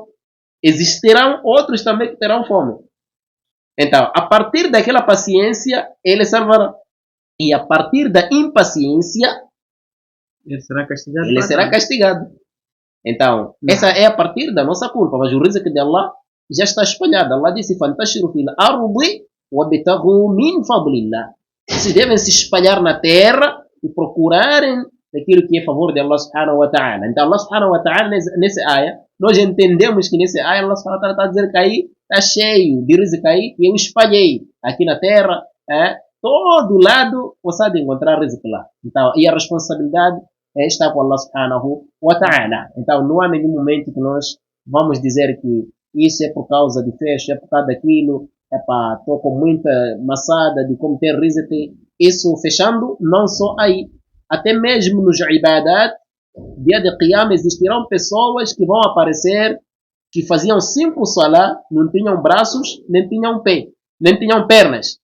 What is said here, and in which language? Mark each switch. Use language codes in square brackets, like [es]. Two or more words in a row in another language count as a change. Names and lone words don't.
[pt] Existirão outros também que terão fome. Então, a partir daquela paciência, ele salvará. E a partir da impaciência, ele será castigado. Então, essa é a partir da nossa culpa. Mas o rizq de Allah já está espalhado. Allah disse: [ar] "فانتشروا في الأرض وابتغوا من فضل الله." [pt] Vocês devem se espalhar na terra e procurarem daquilo que é a favor de Allah [ar] سبحانه وتعالى. [pt] Então, Allah [ar] سبحانه وتعالى, [pt] nessa área, nós entendemos que nessa área Allah [ar] سبحانه وتعالى [pt] está a dizer que aí está cheio de rizq aí, e eu espalhei aqui na terra, todo lado você há de encontrar rizq lá. Então, e a responsabilidade está com Allah [ar] سبحانه وتعالى. [pt] Então, não há nenhum momento que nós vamos dizer que isso é por causa de fecho, é por causa daquilo, estou com muita maçada de como ter rizq. Isso fechando, não só aí. Até mesmo nos ibadat, dia de Qiyam, existirão pessoas que vão aparecer que faziam 5 salah, não tinham braços, nem tinham pé, nem tinham pernas.